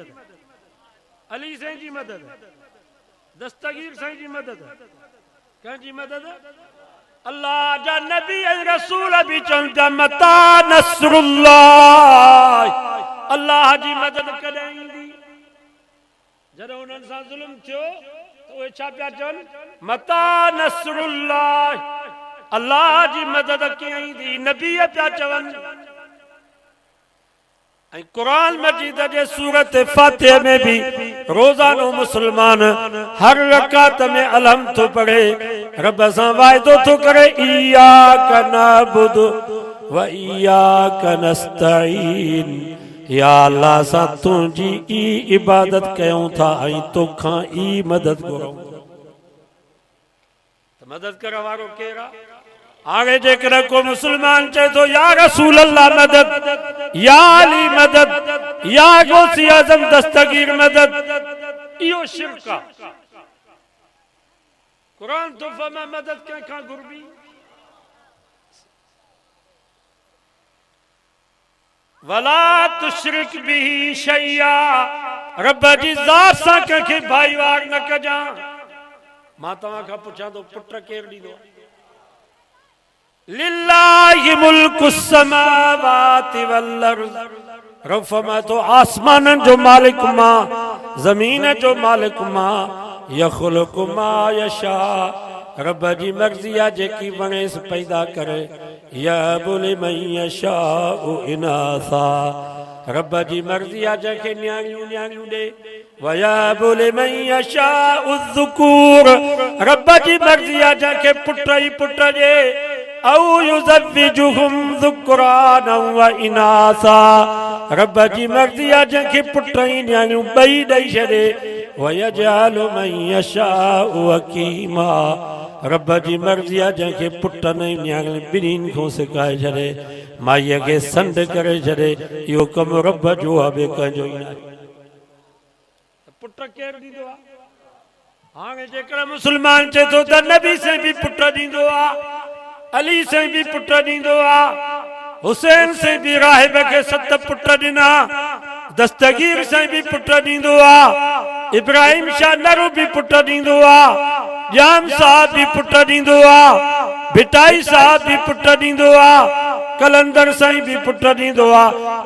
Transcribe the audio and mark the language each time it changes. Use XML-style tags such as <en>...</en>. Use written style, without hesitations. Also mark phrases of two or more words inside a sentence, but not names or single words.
<sd>अली साईं जी मदद दस्तगीर साईं जी मदद कंहिंजी मदद अल्लाह जा नबी ऐं रसूल भी चवनि था</sd> <ar>متى نصر الله</ar> <sd>अल्लाह जी मदद कॾहिं ईंदी जॾहिं उन्हनि सां ज़ुल्म थियो तो छा पिया चवनि</sd> <ar>متى نصر الله</ar> <sd>अल्लाह जी मदद कीअं ईंदी नबी पिया चवनि। ऐं कुरान मजीद जे सूरत फातिहा में भी रोजानो मुसलमान हर रकात में अलहम तो पढ़े रब सां वाइदो तो करे</sd> <ar>إياك نعبد وإياك نستعين</ar> <sd>या अल्लाह सां तुंहिंजी ई इबादत कयूं था ऐं तोखां ई मदद घुरूं। मदद करण वारो केरु आहे। आगे जेकर को मुसलमान चए तो</sd> <ar>يا رسول الله</ar> <sd>मदद या अली मदद या गौसी आजम दस्तगीर मदद इहो शिरक आहे। कुरान तो फरमा मदद कंहिंखां घुरबी</sd> <ar>ولا تشرك به شيئا</ar> <sd>रब जी ज़ात सां कंहिंखे भाईवार न कजां। मां तव्हां खां पुछां थो पुट केरु ॾींदो</sd> <ar>لله ملك السماوات والأرض</ar> <sd>रब फरमाए तो आसमाननि जो मालिक मां ज़मीन जो मालिक मां</sd> <ar>يخلق ما يشاء</ar> <sd>रब जी मर्ज़ी आहे जेकी वणेसि पैदा करे</sd> <ar>يهب لمن يشاء إناثا</ar> <sd>रब जी मर्ज़ी आहे जंहिंखे न्याणियूं न्याणियूं ॾे</sd> <ar>ويهب لمن يشاء الذكور</ar> <sd>रब जी मर्ज़ी आहे जंहिंखे पुट ई पुट ॾे</sd> <ar>أو يزوجهم ذكرانا وإناثا.</ar> <sd>रब जी मर्ज़ी आहे जंहिंखे पुट ऐं नियाणियूं ॿई ॾेई छॾे।</sd> <ar>ويجعل من يشاء عقيما.</ar> <sd>रब जी मर्ज़ी आहे जंहिंखे पुटनि ऐं नियाणियुनि ॿिन्हिनि खां सिकाए छॾे, माईअ खे संड करे छॾे। इहो कमु रब जो आहे, ॿिए कंहिंजो ई न आहे। पुट केरु ॾींदो आहे? हाणे जेकर मुस्लमान चए थो त नबी साईं बि पुट ॾींदो आहे, अली साईं बि पुट ॾींदो आहे, हुसैन साईं बि राहिब खे 7 पुट ॾिना, दस्तगीर साईं बि पुट ॾींदो आहे, इब्राहिम शाह नरू बि पुट ॾींदो आहे, जाम साहब बि पुट ॾींदो आहे, भिटाई साहब बि पुट ॾींदो आहे, कलंदर साईं बि पुट ॾींदो आहे।</sd>